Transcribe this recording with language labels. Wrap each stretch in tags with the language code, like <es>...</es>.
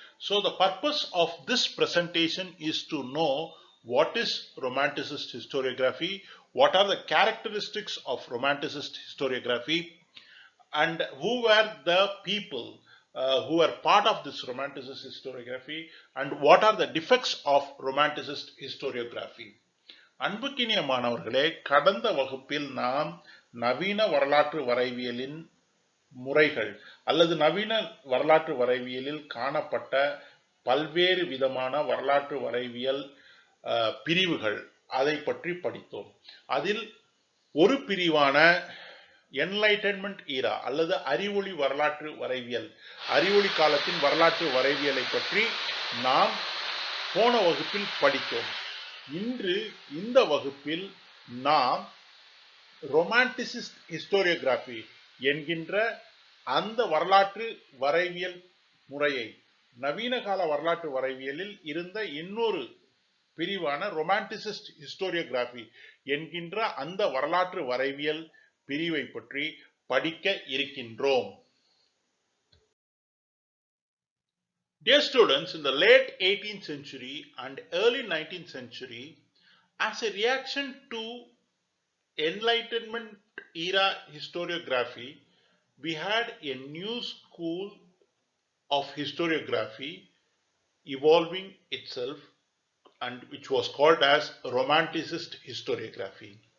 <en>So the purpose of this presentation is to know what is Romanticist historiography, what are the characteristics of Romanticist historiography, and who were the people who were part of this Romanticist historiography, and what are the defects of Romanticist historiography.</en> <ta>அன்புக்கினிய மாணவர்களே, கடந்த வகுப்பில் நாம் நவீன வரலாற்று வரைவியலின் முறைகள் அல்லது நவீன வரலாற்று வரைவியலில் காணப்பட்ட பல்வேறு விதமான வரலாற்று வரைவியல் பிரிவுகள் அதை பற்றி படித்தோம். அதில் ஒரு பிரிவான என்லைட்டன்மெண்ட் ஈரா அல்லது அறிவொளி வரலாற்று வரைவியல், அறிவொளி காலத்தின் வரலாற்று வரைவியலை பற்றி நாம் போன வகுப்பில் படித்தோம். இன்று இந்த வகுப்பில் நாம் ரொமான்டிசிஸ்ட் ஹிஸ்டோரியோகிராஃபி என்கின்ற அந்த வரலாற்று வரைவியல் முறையை, நவீன கால வரலாற்று வரைவியலில் இருந்த இன்னொரு பிரிவான ரொமான்டிசிஸ்ட் ஹிஸ்டோரியோகிராஃபி என்கின்ற அந்த வரலாற்று வரைவியல் பிரிவை பற்றி படிக்க இருக்கின்றோம்.</ta> <en>Dear students, in the late 18th century and early 19th century, as a reaction to Enlightenment era historiography, we had a new school of historiography evolving itself, and which was called as Romanticist historiography.</en>